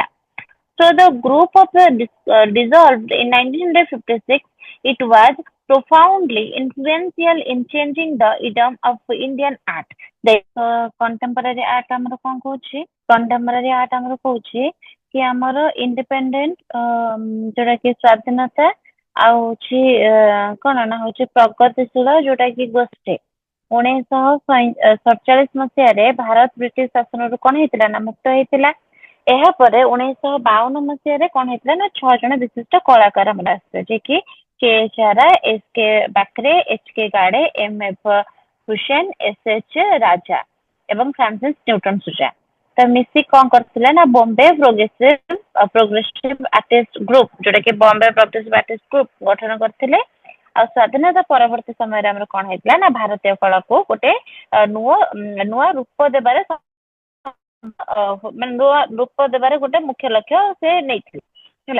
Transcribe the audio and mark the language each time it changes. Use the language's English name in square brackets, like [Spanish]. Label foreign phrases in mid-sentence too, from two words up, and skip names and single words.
[English] So the group of dissolved in 1956. It was profoundly influential in changing the idiom of Indian art. The contemporary art [Odia] ଆମର କଣ କହୁଛି [English] contemporary art [Odia] ଆମର କହୁଛି କି ଆମର independent ଯୋଉଟା କି ସ୍ୱାଧୀନତା ଆଉ ହଉଛି କଣ ନା ହଉଛି ପ୍ରଗତିଶୀଳ ଯୋଉଟା କି ଗୋଷ୍ଠୀ 1947 ମସିହାରେ ଭାରତ ବ୍ରିଟିଶ ଶାସନରୁ କଣ ହେଇଥିଲା ନା ମୁକ୍ତ ହେଇଥିଲା। ଏହାପରେ 1952 ମସିହାରେ କଣ ହେଇଥିଲା ନା 6 ଜଣ ବିଶିଷ୍ଟ କଳାକାର ଆମର ଆସିଥିଲେ ଯିଏ କି K.H. Ara, S.K. Bakre, H.K. Gade, M.F. Hussain, S.H. ରାଜା ଏବଂ ଫ୍ରାନ୍ସିସ୍ ନ୍ୟୁଟନ ସୁଜା। ତ ମିଶି କଣ କରିଥିଲେ ନା ବମ୍ବେ ପ୍ରୋଗ୍ରେସିଭ ଆର୍ଟିଷ୍ଟ ଗ୍ରୁପ ଯୋଉଟା କି ବମ୍ବେ ପ୍ରୋଗ୍ରେସିଭ ଆର୍ଟିଷ୍ଟ ଗ୍ରୁପ ଗଠନ କରିଥିଲେ। ଆଉ ସ୍ଵାଧୀନତା ପରବର୍ତ୍ତୀ ସମୟରେ ଆମର କଣ ହେଇଥିଲା ନା ଭାରତୀୟ କଳାକୁ ଗୋଟେ ନୂଆ ନୂଆ ରୂପ ଦେବାରେ ମାନେ ନୂଆ ରୂପ ଦେବାରେ ଗୋଟେ ମୁଖ୍ୟ ଲକ୍ଷ୍ୟ ସେ ନେଇଥିଲେ ହେଲା।